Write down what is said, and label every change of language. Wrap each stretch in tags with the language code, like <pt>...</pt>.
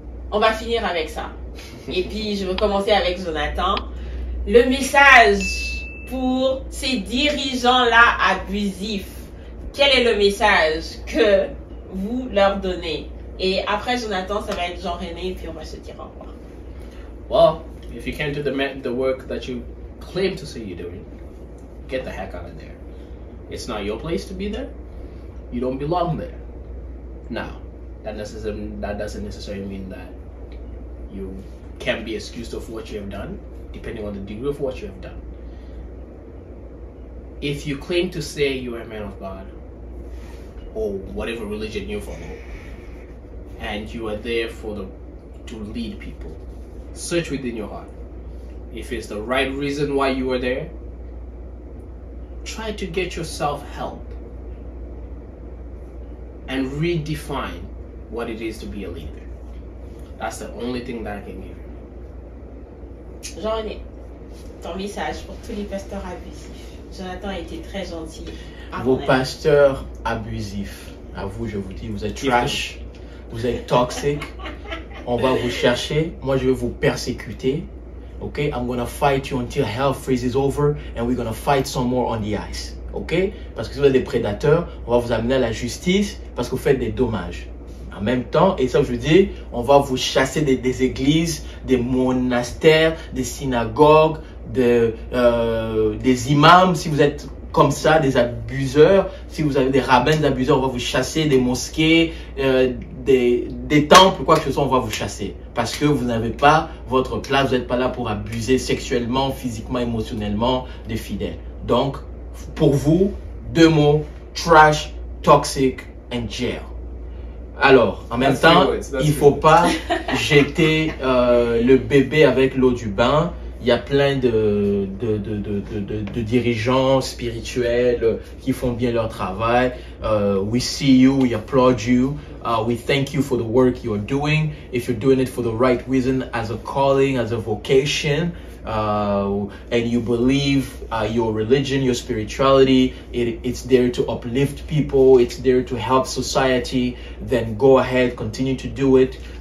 <fr>On va finir avec ça. Et puis, je vais commencer avec Jonathan. Le message pour ces dirigeants-là abusifs, quel est le message que vous leur donnez? Et après, Jonathan, ça va être Jean-René, et puis on va se dire au revoir.</fr> <en>Well, if you can't do the work that you claim to say you're doing, get the heck out of there. It's not your place to be there. You don't belong there. Now, that doesn't necessarily mean that you can be excused of what you have done, depending on the degree of what you have done. If you claim to say you are a man of God, or whatever religion you follow, and you are there to lead people, search within your heart. If it's the right reason why you are there, try to get yourself help and redefine what it is to be a leader. That's the only thing that I can give you.</en> <fr>Jean-René, ton message pour tous les pasteurs abusifs. Jonathan a été très gentil. Vos pasteurs abusifs, à vous je vous dis, vous êtes trash, vous êtes toxic, on va vous chercher, moi je vais vous persécuter.</fr> <en>Okay, I'm gonna fight you until hell freezes over and we're gonna fight some more on the ice.</en> <fr>Ok, parce que si vous êtes des prédateurs, on va vous amener à la justice parce que vous faites des dommages. En même temps, et ça je veux dire, on va vous chasser des églises, des monastères, des synagogues, des imams, si vous êtes comme ça, des abuseurs, si vous avez des rabbins abuseurs, on va vous chasser, des mosquées, des temples, quoi que ce soit, on va vous chasser. Parce que vous n'avez pas votre place, vous n'êtes pas là pour abuser sexuellement, physiquement, émotionnellement des fidèles. Donc, pour vous, deux mots, trash,</fr> <en>toxic and jail.</en> <fr>Alors, en même temps, il ne faut pas jeter le bébé avec l'eau du bain. Il y a plein de dirigeants spirituels qui font bien leur travail.</fr> <en>We see you, we applaud you. We thank you for the work you're doing. If you're doing it for the right reason, as a calling, as a vocation, and you believe your religion, your spirituality, it's there to uplift people, it's there to help society, then go ahead, continue to do it.</en>